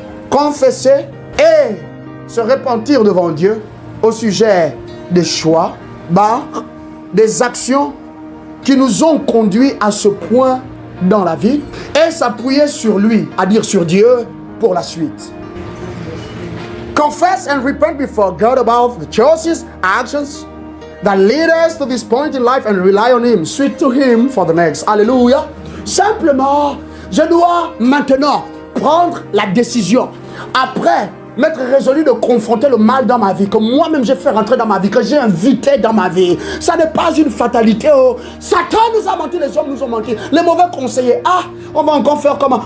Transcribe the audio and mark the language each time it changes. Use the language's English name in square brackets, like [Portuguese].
[French] Confesser et se repentir devant Dieu au sujet des choix, des actions qui nous ont conduits à ce point dans la vie et s'appuyer sur lui, à dire sur Dieu pour la suite. [English] Confess and repent before God about the choices, actions that lead us to this point in life and rely on Him. Sweet to Him for the next. [French] Alléluia. Simplement, je dois maintenant prendre la décision. Après, m'être résolu de confronter le mal dans ma vie, que moi-même j'ai fait rentrer dans ma vie, que j'ai invité dans ma vie. Ça n'est pas une fatalité. Oh. Satan nous a menti, les hommes nous ont menti, les mauvais conseillers. On va encore faire comment?